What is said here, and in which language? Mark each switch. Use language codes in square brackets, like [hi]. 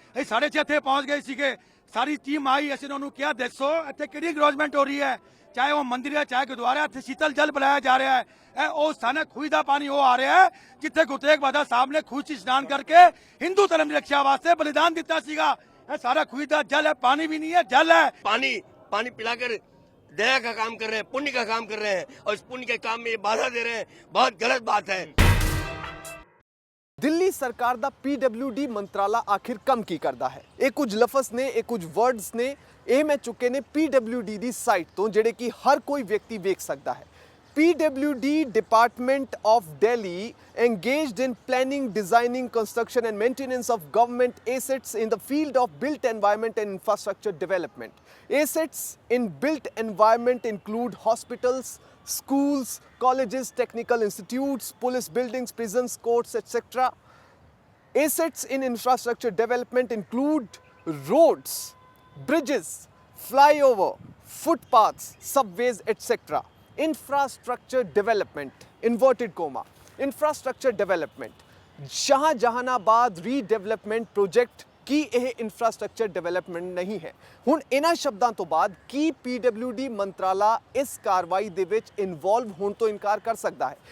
[pa] ਅਸੀਂ 6:30 ਇੱਥੇ ਪਹੁੰਚ ਗਏ ਸੀਗੇ, ਸਾਰੀ ਟੀਮ ਆਈ, ਅਸੀਂ ਉਹਨਾਂ ਨੂੰ ਕਿਹਾ ਦੱਸੋ ਇੱਥੇ ਕਿਹੜੀ ਗਰੋਜਮੈਂਟ ਹੋ ਰਹੀ ਹੈ, ਚਾਹੇ ਉਹ ਮੰਦਿਰ ਹੈ ਚਾਹੇ ਗੁਰਦੁਆਰਾ, ਇੱਥੇ ਸ਼ੀਤਲ ਜਲ ਬੁਲਾਇਆ ਜਾ ਰਿਹਾ ਹੈ। ਇਹ ਉਹ ਸਥਾਨ ਹੈ, ਖੂਹ ਦਾ ਪਾਣੀ ਉਹ ਆ ਰਿਹਾ ਹੈ ਜਿੱਥੇ ਗੁਰੂ ਤੇਗ ਬਹਾਦਰ ਸਾਹਿਬ ਨੇ ਖੂਹ 'ਚ ਇਸ਼ਨਾਨ ਕਰਕੇ ਹਿੰਦੂ ਧਰਮ ਦੀ ਰੱਖਿਆ ਵਾਸਤੇ ਬਲੀਦਾਨ ਦਿੱਤਾ ਸੀਗਾ। ਇਹ ਸਾਰਾ ਖੂਹ ਦਾ ਜਲ ਹੈ, [hi] पानी भी नहीं है, जल है। पानी पिलाकर दया का काम कर रहे हैं, पुण्य का काम कर रहे हैं, और इस पुण्य के काम में ये बाधा दे रहे हैं, बहुत गलत बात है। [pa] ਦਿੱਲੀ ਸਰਕਾਰ ਦਾ PWD ਮੰਤਰਾਲਾ ਆਖਿਰ ਕੰਮ ਕੀ ਕਰਦਾ ਹੈ? ਇਹ ਕੁਝ ਲਫ਼ਜ਼ ਨੇ, ਇਹ ਕੁਝ ਵਰਡਸ ਨੇ, ਇਹ ਮੈਂ ਚੁੱਕੇ ਨੇ PWD ਦੀ ਸਾਈਟ ਤੋਂ, ਜਿਹੜੇ ਕਿ ਹਰ ਕੋਈ ਵਿਅਕਤੀ ਵੇਖ ਸਕਦਾ ਹੈ। [en] PWD Department of Delhi engaged in planning, designing, construction and maintenance of government assets in the field of built environment and infrastructure development. Assets in built environment include hospitals, schools, colleges, technical institutes, police buildings, prisons, courts, etc. Assets in infrastructure development include roads, bridges, flyover, footpaths, subways, etc. Infrastructure development, inverted comma, infrastructure development, [pa] Shahjahanabad ਰੀਡਿਵੈਲਪਮੈਂਟ project ਕੀ ਇਹ infrastructure development ਨਹੀਂ ਹੈ? ਹੁਣ ਇਹਨਾਂ ਸ਼ਬਦਾਂ ਤੋਂ ਬਾਅਦ ਕੀ PWD ਮੰਤਰਾਲਾ ਇਸ ਕਾਰਵਾਈ ਦੇ ਵਿੱਚ ਇਨਵੋਲਵ ਹੋਣ ਤੋਂ ਇਨਕਾਰ ਕਰ ਸਕਦਾ ਹੈ?